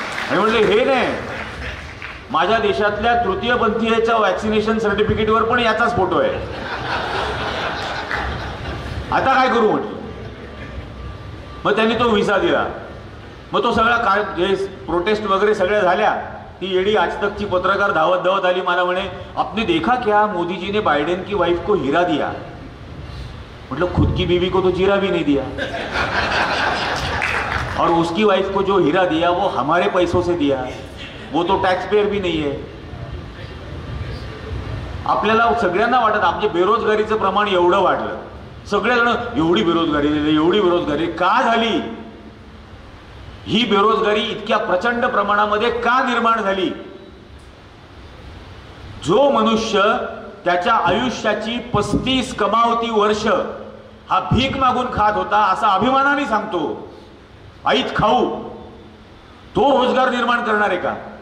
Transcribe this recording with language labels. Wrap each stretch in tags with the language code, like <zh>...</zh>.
<mr>आणि म्हटलं हे नाही, माझ्या देशातल्या तृतीयपंथीयाच्या वॅक्सिनेशन सर्टिफिकेटवर पण याचाच फोटो आहे. आता काय करू म्हटलं. मग त्यांनी तो व्हिसा दिला. मग तो सगळा काय जे प्रोटेस्ट वगैरे सगळ्या झाल्या, ती येडी आज तकची पत्रकार धावत धावत आली. मला म्हणे</mr> <hi>आपने देखा क्या, मोदी जी ने बाइडेन की वाइफ को हीरा दिया. मतलब खुद की बीवी को तो जीरा भी नहीं दिया और उसकी वाइफ को जो हीरा दिया वो हमारे पैसों से दिया, वो तो टैक्स पेयर भी नहीं है.</hi> <mr>आपल्याला सगळ्यांना वाटत आमचे बेरोजगारीचं प्रमाण एवढं वाढलं, सगळेजण एवढी बेरोजगारी का झाली? ही बेरोजगारी इतक्या प्रचंड प्रमाणामध्ये का निर्माण झाली? जो मनुष्य त्याच्या आयुष्याची 35 कमावती वर्ष हा भीक मागून खात होता, असा अभिमानाने सांगतो आईत खाऊ, तो रोजगार निर्माण करणार आहे का?</mr>